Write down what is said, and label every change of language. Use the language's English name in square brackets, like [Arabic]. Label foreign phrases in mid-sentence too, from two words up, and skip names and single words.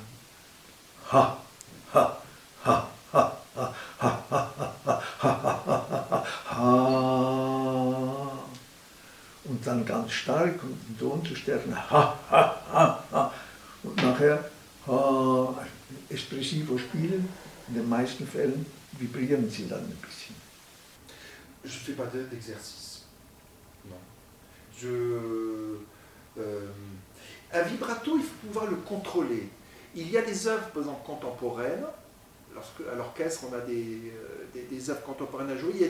[German] Ha, ha, ha, ha, ha, ha, ha, ha, ha, ha. Und dann ganz stark und den Ton zu stärken. Ha, ha, ha, ha. Und nachher ha, espressivo spielen. In den meisten Fällen vibrieren sie dann ein bisschen. [French] Je ne fais pas d'exercice. Non. Un vibrato, il faut pouvoir le contrôler. Il y a des œuvres, par exemple, contemporaines. À l'orchestre, on a des œuvres contemporaines à jouer.